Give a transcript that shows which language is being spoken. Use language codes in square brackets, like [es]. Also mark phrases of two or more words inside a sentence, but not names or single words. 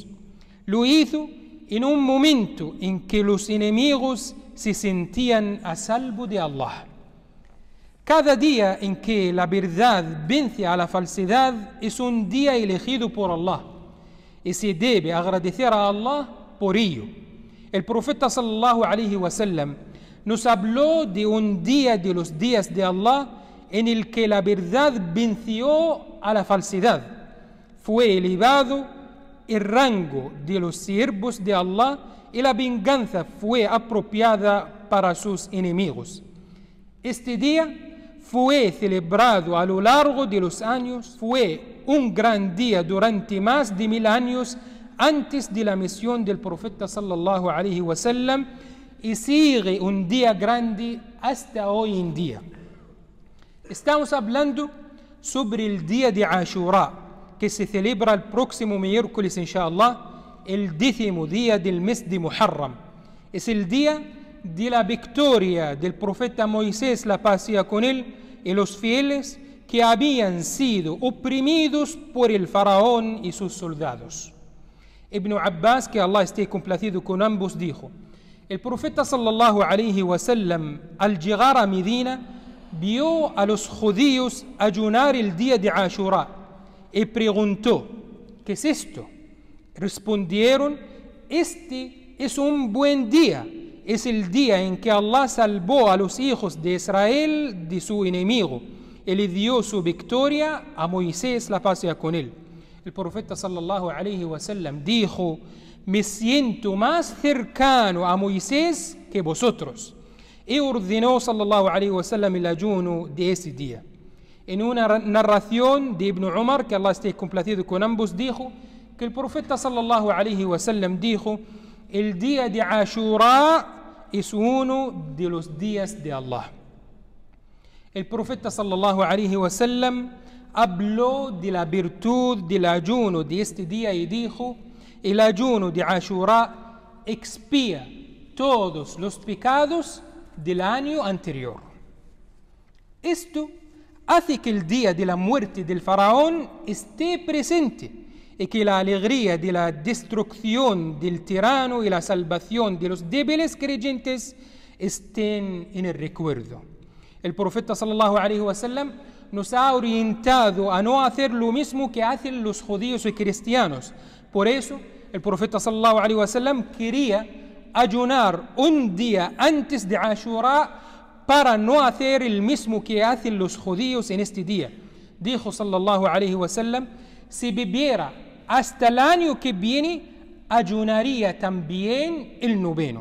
[es] Lo hizo en un momento en que los enemigos se sentían a salvo de Allah. Cada día en que la verdad vence a la falsedad es un día elegido por Allah y se debe agradecer a Allah por ello. El profeta [ar] صلى الله عليه وسلم [es] nos habló de un día de los días de Allah en el que la verdad venció a la falsedad. Fue elevado el rango de los siervos de Allah y la venganza fue apropiada para sus enemigos. Este día fue celebrado a lo largo de los años, fue un gran día durante más de 1000 años antes de la misión del profeta [ar] صلى الله عليه وسلم [es] y sigue un día grande hasta hoy en día. Estamos hablando sobre el día de Ashura, que se celebra el próximo miércoles, inshallah, el 10º día del mes de Muharram. Es el día de la victoria del profeta Moisés, la paz sea con él, y los fieles que habían sido oprimidos por el faraón y sus soldados. Ibn Abbas, que Allah esté complacido con ambos, dijo: el profeta [ar] صلى الله عليه وسلم [es] al llegar a Medina vio a los judíos ayunar el día de Ashura y preguntó: ¿qué es esto? Respondieron: este es un buen día, es el día en que Allah salvó a los hijos de Israel de su enemigo y le dio su victoria a Moisés, la paz sea con él. El profeta [ar] صلى الله عليه وسلم [es] dijo: me siento más cercano a Moisés que vosotros, y ordenó [ar] صلى الله عليه وسلم [es] el ayuno de ese día. En una narración de Ibn Umar, que Allah esté complacido con ambos, dijo que el profeta [ar] صلى الله عليه وسلم [es] dijo: el día de Ashura es uno de los días de Allah. El profeta [ar] صلى الله عليه وسلم [es] habló de la virtud del ayuno de este día y dijo: el ayuno de Ashura expía todos los pecados del año anterior. Esto hace que el día de la muerte del faraón esté presente y que la alegría de la destrucción del tirano y la salvación de los débiles creyentes estén en el recuerdo. El profeta [ar] صلى الله عليه وسلم [es] nos ha orientado a no hacer lo mismo que hacen los judíos y cristianos. Por eso el profeta [ar] صلى الله عليه وسلم [es] quería ayunar un día antes de Ashura para no hacer el mismo que hacen los judíos en este día. Dijo [ar] صلى الله عليه وسلم: [es] si viviera hasta el año que viene, ayunaría también el 9º.